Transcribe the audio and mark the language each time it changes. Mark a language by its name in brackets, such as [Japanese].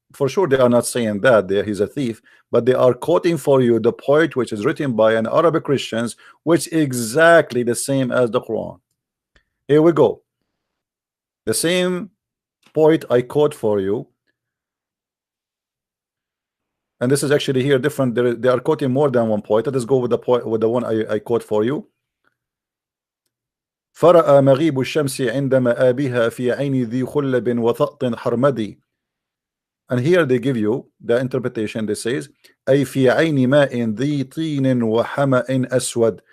[English] For sure, they are not saying that he's a thief, but they are quoting for you the poet which is written by an Arabic Christians, which is exactly the same as the Quran. Here we go. The same poet I quote for you, and this is actually here different. They are quoting more than one poet. Let us go with the one I quote for you. [Arabic] فرأى مغيب الشمس عند مآبها في عين ذي خلب وثأط حرمدي. [English] And here they give you the interpretation. They says [Arabic] أي في عين ماء ذي طين وحمأ أسود.